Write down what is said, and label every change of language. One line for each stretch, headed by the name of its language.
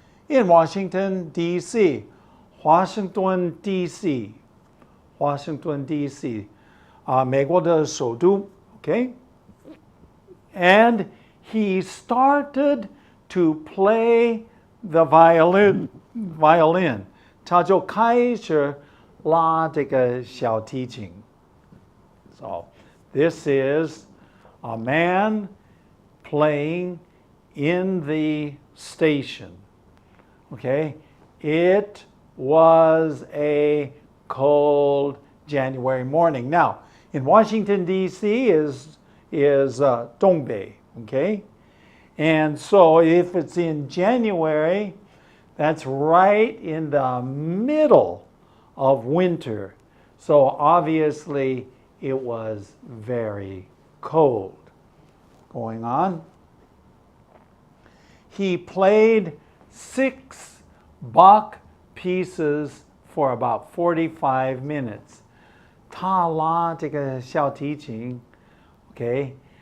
English: in Washington, D.C. Washington, D.C. Washington, D.C.
Chinese: 美国的首都
English: okay? And he started to play the violin.
Chinese: 他就开始拉这个小提琴.
English: So this is a man playing in the station. Okay? It was a cold January morning. Now, in Washington, D.C. is 东北, okay? And so if it's in January, that's right in the middle of winter. So obviously it was very cold. Going on. He played 6 Bach pieces for about 45 minutes.
Chinese: 他拉这个小提琴, okay?